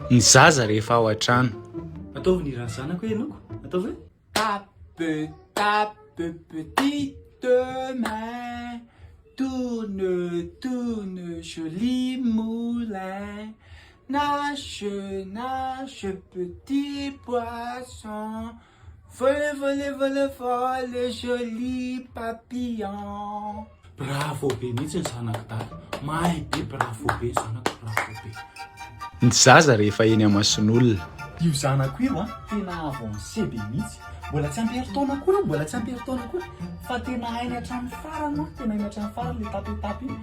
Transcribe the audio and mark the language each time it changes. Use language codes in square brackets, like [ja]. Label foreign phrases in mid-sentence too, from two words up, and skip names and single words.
[mg] Ny zaza rehefa ao an-trano. Ataovy ny raha zanako ianao. Ataovy hoe [fr] tape tape petite main, tourne tourne joli moulin, nage nage petit poisson, vole vole vole vole joli papillon. [mg] Bravo be mihitsy ny zanako dada. Mahay be, bravo be zanako, bravo be. Ny zaza rehefa eny Amasin'olona. Io zanako io tena avancé be mihitsy. Mbola tsy ampy herintaona akory, mbola tsy ampy herintaona akory, fa tena hainy hatrany farany, tena hainy hatrany farany le tapetape io.